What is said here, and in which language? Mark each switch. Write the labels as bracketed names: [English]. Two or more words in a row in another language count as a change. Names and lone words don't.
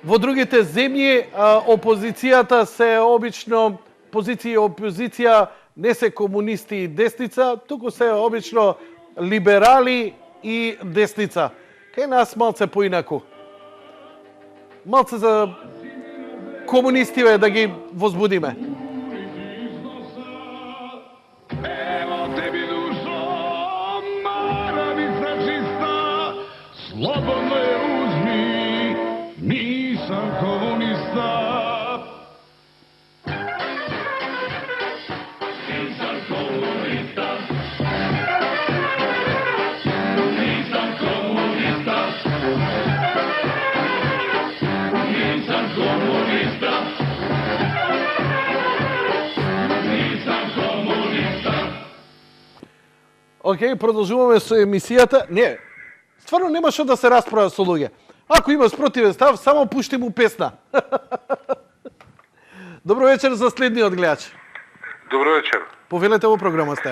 [Macedonian] Во другите земји опозицијата се обично позиција и опозиција не се комунисти и десница, туку се обично либерали и десница. Кај нас малце поинаку. Малце за комунистиве да ги возбудиме. [Serbian] Slobodno je uzmi, nisam komunista. Nisam komunista. Nisam komunista. Nisam komunista. Nisam komunista. [Macedonian] Океј, продолжуваме со емисијата. Не, стварно нема што да се расправа со луѓе. Ако има спротивен став, само пушти му песна. Добро вечер за следниот гледач. Добро вечер. Повелете во програма сте.